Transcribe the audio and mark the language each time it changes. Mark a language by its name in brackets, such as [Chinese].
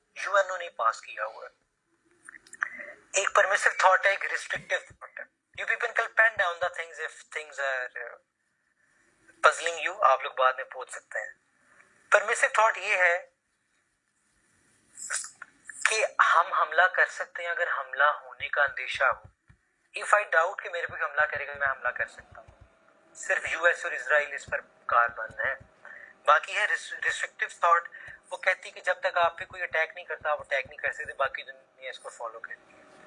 [Urdu] UN نے پاس کیا ہوا ہے. ایک پرمیسو تھاٹ ہے، ایک ریسٹرکٹیو تھاٹ ہے. [English] You people can pen down the things if things are puzzling you، [Urdu] آپ لوگ بعد میں پوچھ سکتے ہیں. پرمیسو تھاٹ یہ ہے کہ ہم حملہ کر سکتے ہیں اگر حملہ ہونے کا اندیشہ ہو. [English] If I doubt [Urdu] کہ میرے پہ حملہ کرے گا میں حملہ کر سکتا ہوں. صرف US اور اسرائیل اس پر کار بند ہے. باقی ہے ریسٹرکٹیو تھاٹ، وہ کہتی ہے کہ جب تک آپ پہ کوئی اٹیک نہیں کرتا آپ اٹیک نہیں کر سکتے، باقی دنیا اس کو فالو کرتی ہے.